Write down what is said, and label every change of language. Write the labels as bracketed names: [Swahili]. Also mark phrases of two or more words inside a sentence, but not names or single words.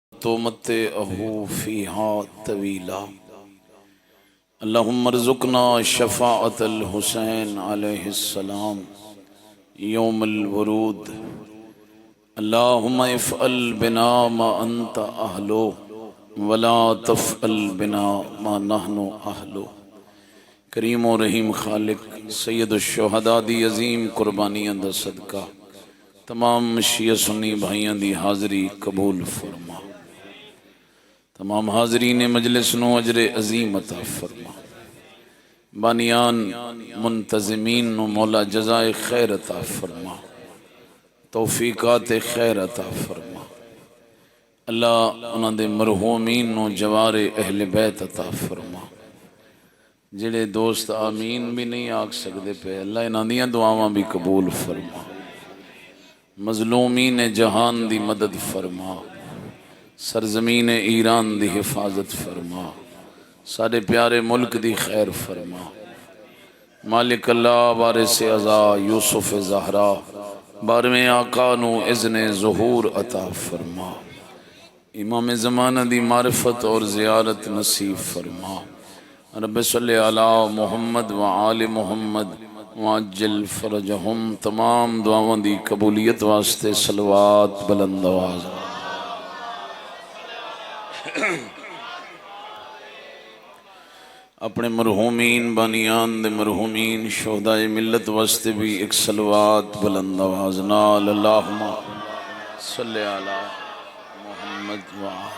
[Arabic] تمتعه فيها طويلا اللهم ارزقنا شفاعة الحسين عليه السلام يوم الورود اللهم افعل بنا ما انت اهله ولا تفعل بنا ما نحن اهله۔ [Punjabi] کریم و رحیم خالق سید الشہداء دی عظیم قربانیاں دا صدقہ تمام شیعہ سنی بھائیاں دی حاضری قبول فرما، تمام حاضرین مجلس نو اجر عظیم عطا فرما، بانیان منتظمین نو مولا جزائے خیر عطا فرما، توفیقات خیر عطا فرما۔ اللہ انہاں دے مرحومین نو جوار اہل بیت عطا فرما، جڑے دوست آمین بھی نہیں آکھ سکدے پہ اللہ انہاں دیاں دعاواں بھی قبول فرما، مظلومین جہان دی مدد فرما، سرزمین ایران دی حفاظت فرما، سارے پیارے ملک دی خیر فرما۔ مالک اللہ وارث عزا یوسف زہرا بارہویں آقا نو اذن ظہور عطا فرما، امام زمانہ دی معرفت اور زیارت نصیب فرما۔ [Arabic] رب صلی علی محمد وآل محمد وعجل فرجہم۔ [Punjabi] تمام دعاواں دی قبولیت واسطے صلوات بلند آواز۔ اپنے مرحومین بانیان دے مرحومین شہداء ملت واسطے بھی ایک صلوات بلند آواز نال [Arabic] اللہم صلی علی محمد وآل۔